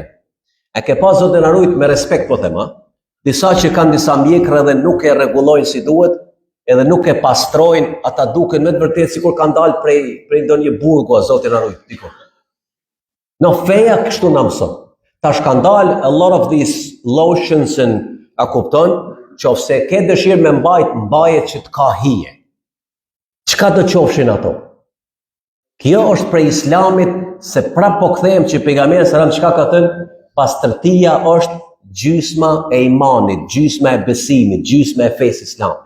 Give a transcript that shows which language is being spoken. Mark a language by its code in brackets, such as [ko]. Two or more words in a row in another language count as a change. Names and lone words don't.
[sq] E ke pas Zotin na rujt me respekt po them, disa që kanë disa mjekra dhe nuk e rregullojnë si duhet, edhe nuk e pastrojnë, ata duken në të vërtetë sikur kanë dalë prej ndonjë burgu, Zoti na rujt diku. No, feja kështu na mëson. Tash kanë dalë [en] a lot of these lotions and [sq] a kupton, qofse ke dëshirë me mbajet që të ka hije. Çka do qofshin ato? Kjo është prej Islamit, se prap po kthehem që pejgamberi [ar] صلى الله عليه وسلم [sq] çka ka thënë, pastërtia është gjysma e imanit, gjysma e besimit, gjysma e fesë islamit.